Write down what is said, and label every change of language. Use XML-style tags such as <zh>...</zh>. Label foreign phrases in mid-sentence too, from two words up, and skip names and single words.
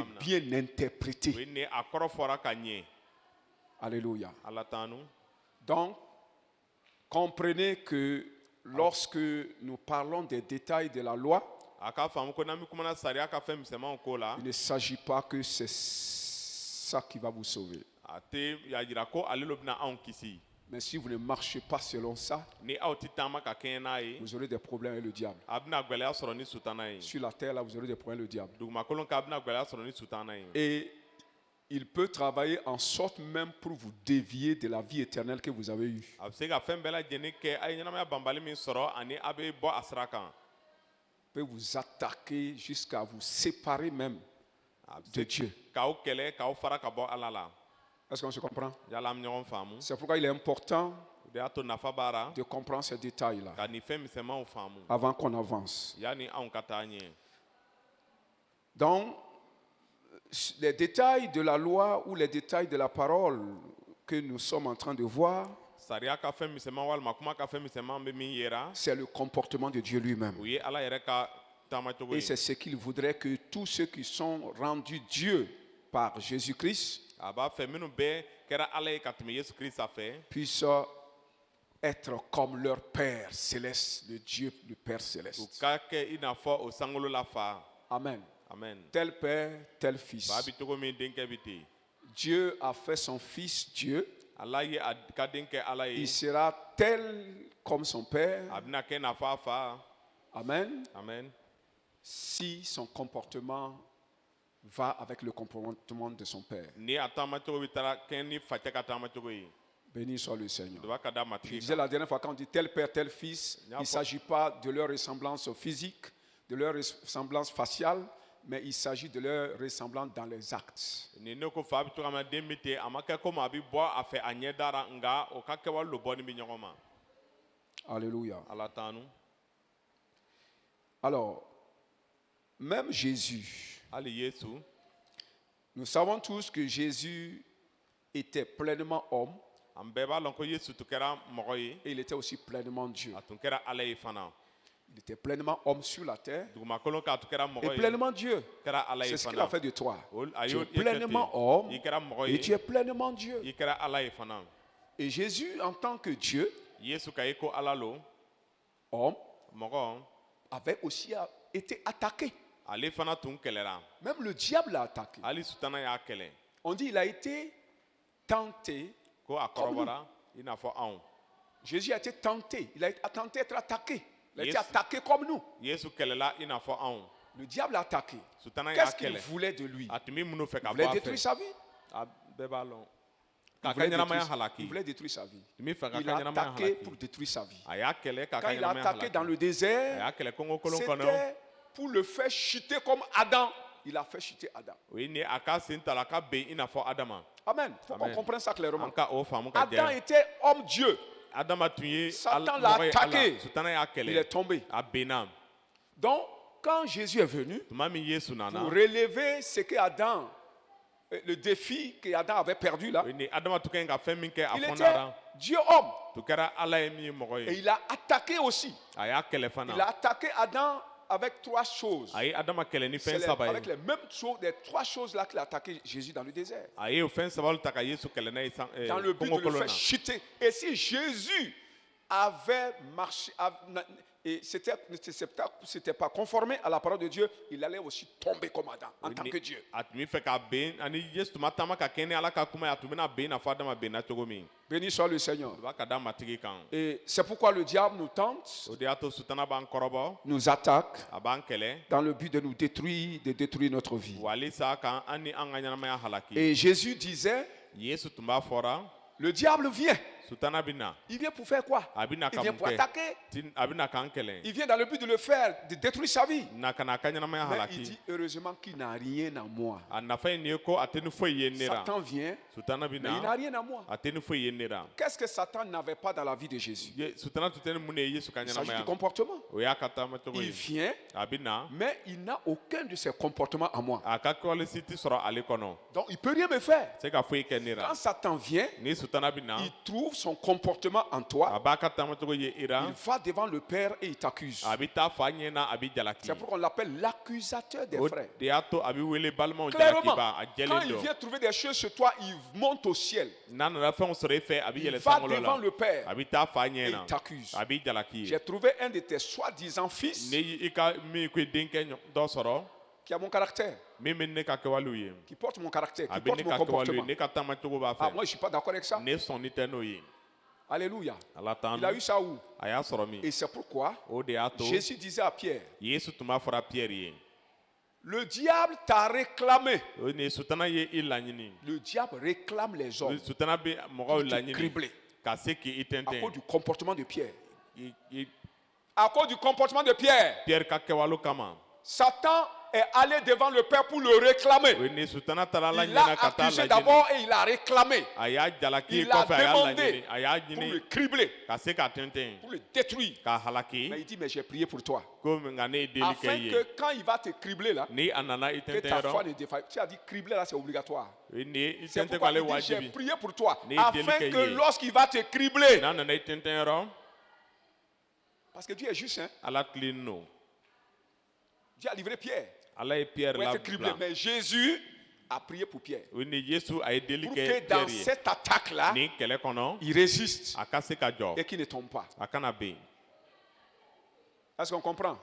<bm>cogoya min na. bien O ye interprétée. nin ye a kɔrɔ fɔra ka ɲɛ. Alléluia. Ala tanu.</bm> <fr>Donc, comprenez que lorsque nous parlons des détails de la loi,</fr> <bm>A k'a faamu ko n'an bɛ kumana sariya ka fɛn misɛnmanw ko la,</bm> <fr>il ne s'agit pas que c'est ça qui va vous sauver.</fr> <bm>a tɛ y'a jira ko ale lo bɛna anw kisi.</bm> <fr>Mais si vous ne marchez pas selon ça,</fr> <bm>Ni aw tɛ taama ka kɛɲɛ n'a ye,</bm> <fr>vous aurez des problèmes avec le diable.</fr> <bm>a bɛna gwɛlɛya sɔrɔ ni sutana ye.</bm> <fr>Sur la terre, là, vous aurez des problèmes avec le diable.</fr> <bm>Dugumakolo kan a bɛna gwɛlɛya sɔrɔ ni sutana ye.</bm> <fr>Et il peut travailler en sorte même pour vous dévier de la vie éternelle que vous avez eue.</fr> <bm>A bɛ se ka fɛn bɛɛ lajɛlen kɛ a ye ɲɛnamaya banbali min sɔrɔ ani a bɛ bɔ a sira kan.</bm> <fr>Il peut vous attaquer jusqu'à vous séparer même</fr> <bm>A bɛ de se Dieu. k'aw kɛlɛ k'aw fara ka bɔ Ala la.</bm> <fr>Est-ce qu'on se comprend?</fr> <bm>Yala an bɛ ɲɔgɔn faamu.</bm> <fr>C'est pourquoi il est important</fr> <bm>O de y'a to nafa b'a la</bm> <fr>de comprendre ces détails-là</fr> <bm>ka nin fɛn misɛnmanw faamu</bm> <fr>avant qu'on avance.</fr> <bm>yanni anw ka taa ɲɛ.</bm> <fr>Donc, les détails de la loi ou les détails de la parole que nous sommes en train de voir,</fr> <bm>Sariya ka fɛn misɛnman walima kuma ka fɛn misɛnman bɛ min yera,</bm> <fr>c'est le comportement de Dieu lui-même.</fr> <bm>o ye Ala yɛrɛ ka tama cogo Et ye</bm> <fr>c'est ce qu'il voudrait que tous ceux qui sont rendus Dieu par Jésus-Christ</fr> <bm>a b'a fɛ minnu bɛɛ kɛra ala ye ka tɛmɛ yesu kirista fɛ</bm> <fr>puissent être comme leur Père céleste, le Dieu, le Père</fr> <bm>u céleste. ka kɛ i n'a fɔ o sankolo la fa Amen. amen</bm> <fr>Tel Père, tel Fils.</fr> <bm>fa bi cogo min denkɛ bi ten</bm> <fr>Dieu a fait son Fils Dieu.</fr> <bm>ala ye a ka denkɛ ala ye</bm> <fr>Il sera tel comme son Père.</fr> <bm>a bɛna kɛ i n'a fɔ a fa Amen. amen</bm> <fr>Si son comportement va avec le comportement de son Père.</fr> <bm>ni a taama cogo bi taara kɛ ni facɛ ka taama cogo ye</bm> <fr>Béni soit le Seigneur.</fr> <bm>o b'a ka da Je matigi disais kan</bm> <fr>la dernière fois, quand on dit tel père, tel fils, il ne s'agit pas de leur ressemblance physique, de leur ressemblance faciale, mais il s'agit de leur ressemblance dans les actes.</fr> <bm>ni ne ko fa bi cogo min na den bi ten a ma kɛ komi a bi bɔ a fɛ a ɲɛ dara nka o ka kɛwale lo bɔni bi ɲɔgɔn ma Alléluia. ala tanu</bm> <fr>Alors, même Jésus,</fr> <bm>hali yesu</bm> <fr>nous savons tous que Jésus était pleinement homme</fr> <bm>an bɛɛ b'a lɔn ko yesu tun kɛra mɔgɔ ye</bm> <fr>et il était aussi pleinement Dieu.</fr> <bm>a tun kɛra ala ye fana</bm> <fr>Il était pleinement homme sur la terre</fr> <bm>dugumakolo k'a tun kɛra et mɔgɔ ye</bm> <fr>pleinement Dieu.</fr> <bm>kɛra ala ye</bm> <fr>C'est ce qu'il a</fr> <bm>fana</bm> <fr>fait de toi.</fr> <bm>a Tu y'o es i kɛ pleinement ten homme i kɛra mɔgɔ</bm> <fr>et tu</fr> <bm>ye</bm> <fr>es pleinement Dieu.</fr> <bm>i kɛra ala ye fana</bm> <fr>Et Jésus, en tant que Dieu,</fr> <bm>yesu ka ye ko ala lo homme, mɔgɔ</bm> <fr>avait aussi été attaqué.</fr> <bm>ale fana tun kɛlɛra</bm> <fr>Même le diable l'a attaqué.</fr> <bm>hali sutana y'a kɛlɛ</bm> <fr>On dit il a été tenté.</fr> <bm>ko a kɔrɔbɔra i n'a fɔ anw</bm> <fr>Jésus a été tenté. Il a tenté d'être attaqué. Il a été Yes. attaqué comme nous.</fr> <bm>yesu kɛlɛla i n'a fɔ anw</bm> <fr>Le diable l'a attaqué.</fr> <bm>sutana y'a</bm> <fr>Qu'est-ce qu'il</fr> <bm>kɛlɛ</bm> <fr>voulait de lui?</fr> <bm>a tun bɛ minnu fɛ Il ka voulait bɔ a détruire fɛ</bm> <fr>sa vie.</fr> <bm>a bɛɛ b'a lɔn Il k'a ka voulait ɲɛnamaya</bm> <fr>détruire- il</fr> <bm>halaki</bm> <fr>voulait détruire sa vie.</fr> <bm>tun bɛ fɛ k'a Il ka a ɲɛnamaya</bm> <fr>attaqué pour</fr> <bm>halaki</bm> <fr>détruire sa vie.</fr> <bm>a y'a kɛlɛ k'a Quand ka</bm> <fr>il a</fr> <bm>ɲɛnamaya</bm> <fr>attaqué dans</fr> <bm>halaki le a désert, y'a kɛlɛ kɔngɔ kolon kɔnɔ</bm> <fr>c'était pour le faire chuter comme Adam. Il a fait chuter Adam.</fr> <bm>o ye ni a ka sen ta la a ka ben i n'a fɔ adama</bm> <fr>Amen. Il faut qu'on Amen. comprenne ça clairement.</fr> <bm>an ka o faamu ka Adam jɛ</bm> <fr>était homme Dieu.</fr> <bm>adama tun ye</bm> <fr>Satan l'a</fr> <bm>mɔgɔ ye attaqué. ala sutana y'a</bm> <fr>Il est</fr> <bm>kɛlɛ tombé. a benna</bm> <fr>Donc, quand Jésus est venu,</fr> <bm>tuma min yesu nana</bm> <fr>pour relever ce que Adam, le défi que Adam avait perdu là,</fr> <bm>o ye ni adama tun ka ɲi ka fɛn min kɛ a</bm> <fr>il était</fr> <bm>fɔndara</bm> <fr>Dieu homme.</fr> <bm>tun kɛra ala ye min ye mɔgɔ Et ye</bm> <fr>il a attaqué aussi.</fr> <bm>a y'a kɛlɛ</bm> <fr>Il a</fr> <bm>fana</bm> <fr>attaqué Adam avec trois choses.</fr> <bm>a ye adama kɛlɛ ni</bm> <fr>C'est</fr> <bm>fɛn saba avec ye</bm> <fr>les mêmes choses, les trois choses là qu'il a attaqué Jésus dans le désert.</fr> <bm>a ye o fɛn sabaw ta ka yesu kɛlɛ n'a ye</bm> <fr>Dans le but de</fr> <bm>kɔngɔ le kolon faire na</bm> <fr>chuter. Et si Jésus avait marché, et c'était pas conformé à la parole de Dieu, il allait aussi tomber comme Adam en tant que Dieu.</fr> <bm>a tun bɛ fɛ ka ben ani yesu tun ma taama ka kɛ ni ala ka kuma ye a tun bɛna ben i n'a fɔ adama benna cogo min</bm> <fr>Béni soit le Seigneur.</fr> <bm>o b'a ka da matigi kan</bm> <fr>Et c'est pourquoi le diable nous tente,</fr> <bm>o de y'a to sutana b'an kɔrɔbɔ</bm> <fr>nous attaque</fr> <bm>a b'an kɛlɛ</bm> <fr>dans le but de nous détruire, de détruire notre vie.</fr> <bm>wa halisa kan an ni an ka ɲɛnamaya halaki</bm> <fr>Et Jésus disait,</fr> <bm>yesu tun b'a fɔra</bm> <fr>le diable vient.</fr> <bm>sutana bɛ na</bm> <fr>Il vient pour faire quoi?</fr> <bm>a bɛ na Il ka vient mun pour kɛ attaquer. a bɛ na k'an kɛlɛ</bm> <fr>Il vient dans le but de le faire, de détruire sa vie.</fr> <bm>na ka na a ka ɲɛnamaya</bm> <fr>Mais il</fr> <bm>halaki</bm> <fr>dit, heureusement qu'il n'a rien à moi.</fr> <bm>a nafa ye nin ye ko a tɛ ni foyi ye ne ra</bm> <fr>Satan vient,</fr> <bm>sutana bɛ</bm> <fr>mais il n'a</fr> <bm>na</bm> <fr>rien à moi.</fr> <bm>a tɛ ni foyi ye ne ra</bm> <fr>Qu'est-ce que Satan n'avait pas dans la vie de Jésus?</fr> <bm>sutana tun tɛ ni mun de ye yesu ka</bm> <fr>Il s'agit du</fr> <bm>ɲɛnamaya comportement. o y'a ka taama cogo Il ye vient, a bɛ na</bm> <fr>mais il n'a aucun de ses comportements à moi.</fr> <bm>a ka kɛwalesi tɛ sɔrɔ ale kɔnɔ</bm> <fr>Donc il ne peut rien me faire.</fr> <bm>se ka foyi kɛ ne ra</bm> <fr>Quand Satan vient,</fr> <bm>ni sutana bɛ na</bm> <fr>il trouve son comportement en toi.</fr> <bm>a b'a ka taama cogo ye i ra</bm> <fr>Il va devant le Père et il t'accuse.</fr> <bm>a bɛ taa fa ɲɛ na a bɛ jalaki</bm> <fr>C'est pourquoi on l'appelle l'accusateur des</fr> <bm>o frères. de y'a to a bɛ wele balimaw Clairement, jalakiba a quand jɛlen il don</bm> <fr>vient trouver des choses sur toi, il monte au ciel.</fr> <bm>n'a nana fɛnw sɔrɔ i fɛ a bɛ Il yɛlɛ va sankolo devant la</bm> <fr>le Père</fr> <bm>a bɛ taa fa et ɲɛ il na t'accuse. a b'i jalaki ye</bm> <fr>J'ai trouvé un de tes soi-disant fils</fr> <bm>ne y- i ka min ko i denkɛ dɔ sɔrɔ</bm> <fr>qui a mon caractère,</fr> <bm>min bɛ ne ka kɛwalew ye</bm> <fr>qui porte mon caractère,</fr> <bm>a qui bɛ porte ne mon ka kɛwalew ye comportement. ne ka taama cogo b'a Ah, fɛ</bm> <fr>moi, je ne suis pas d'accord avec ça.</fr> <bm>ne sɔnni tɛ n'o ye Alléluia. ala t'an</bm> <fr>Il a eu ça où?</fr> <bm>a y'a sɔrɔ min</bm> <fr>Et c'est pourquoi</fr> <bm>o de y'a to</bm> <fr>Jésus disait à Pierre,</fr> <bm>yesu tun b'a fɔra piyɛri ye</bm> <fr>le diable t'a réclamé.</fr> <bm>o ni sutana ye i laɲini</bm> <fr>Le diable réclame les hommes</fr> <bm>sutana bɛ mɔgɔw</bm> <fr>pour te</fr> <bm>laɲini cribler ka se k'i à tɛntɛn</bm> <fr>cause du comportement de Pierre.</fr> <bm>i</bm> <fr>À cause du comportement de Pierre,</fr> <bm>piyɛri ka kɛwalew kama</bm> <fr>Satan est allé devant le Père pour le réclamer.</fr> <bm>o ni sutana taara la</bm> <fr>Il l'a</fr> <bm>ɲɛna ka taa accusé lajɛ</bm> <fr>d'abord et il a réclamé</fr> <bm>a y'a jalaki</bm> <fr>Il l'a</fr> <bm>kɔfɛ a y'a demandé laɲini a y'a</bm> <fr>pour le</fr> <bm>ɲini cribler, ka se k'a tɛntɛn</bm> <fr>pour le détruire.</fr> <bm>k'a Mais halaki</bm> <fr>il dit, mais j'ai prié pour toi.</fr> <bm>ko nka ne ye deli Afin kɛ i que ye</bm> <fr>quand il va te cribler là,</fr> <bm>ni a nana i que tɛntɛn</bm> <fr>ta foi</fr> <bm>yɔrɔ</bm> <fr>ne défaille. Tu as dit cribler là, c'est obligatoire.</fr> <bm>o ni i C'est tɛntɛn pourquoi k'ale</bm> <fr>il dit, j'ai</fr> <bm>wajibi</bm> <fr>prié pour toi.</fr> <bm>Ni Afin deli que kɛ i ye.</bm> <fr>lorsqu'il va te cribler,</fr> <bm>n'a nana i tɛntɛn yɔrɔ</bm> <fr>parce que Dieu est juste, hein?</fr> <bm>ala tilen no</bm> <fr>Dieu a livré Pierre</fr> <bm>ala ye Pierre</bm> <fr>pour être criblé.</fr> <bm>labila</bm> <fr>Mais Jésus a prié pour Pierre.</fr> <bm>o ni Yesu a ye deli Pour kɛ</bm> <fr>que dans</fr> <bm>Pierre ye</bm> <fr>cette attaque-là,</fr> <bm>nin kɛlɛ kɔnɔ</bm> <fr>il résiste</fr> <bm>a ka se ka jɔ</bm> <fr>et qu'il ne tombe pas.</fr> <bm>a kana ben</bm> <fr>Est-ce qu'on comprend?</fr>